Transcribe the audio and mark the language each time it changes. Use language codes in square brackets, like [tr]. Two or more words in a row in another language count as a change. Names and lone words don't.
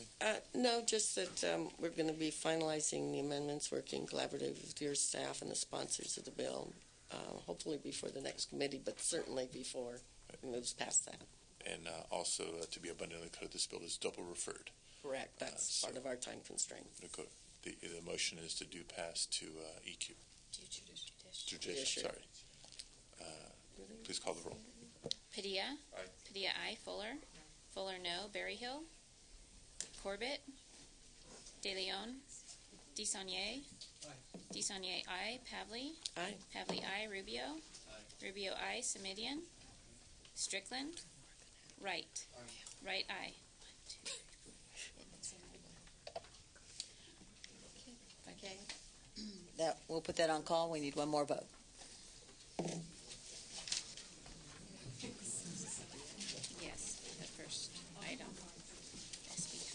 [en] No, just that we're going to be finalizing the amendments, working collaboratively with your staff and the sponsors of the bill, hopefully before the next committee, but certainly before it moves past that. And also, to be abundantly clear, this bill is double referred. Correct. That's part of our time constraint. The motion is to do pass to EQ. Judicial, sorry. Please call the roll. Padilla? Aye. Padilla, aye. Fuller? Fuller, no. Berryhill? Corbett? De Leon? DeSaulnier? DeSaulnier, aye. Pavley? Aye. Pavley, aye. Rubio? Rubio, aye. Semidian? Strickland? Wright? Wright, aye. Okay. We'll put that on call. We need one more vote. Yes, the first item, SB3.